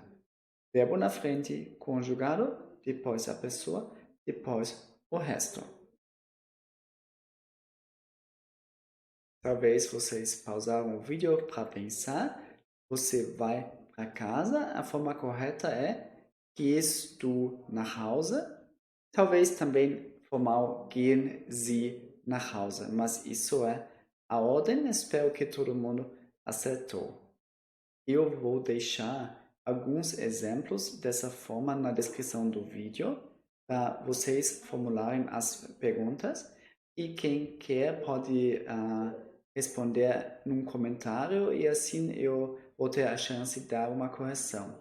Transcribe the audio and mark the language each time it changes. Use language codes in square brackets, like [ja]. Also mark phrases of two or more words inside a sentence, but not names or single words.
[pt] Verbo na frente, conjugado, depois a pessoa, depois o resto. Talvez vocês pausaram o vídeo para pensar. Você vai para casa. A forma correta é [de] gehst du nach Hause. [pt] Talvez também formal [de] gehen Sie nach Hause. [pt] Mas isso é a ordem. Espero que todo mundo acertou. Eu vou deixar alguns exemplos dessa forma na descrição do vídeo para vocês formularem as perguntas e quem quer pode responder num comentário e assim eu vou ter a chance de dar uma correção.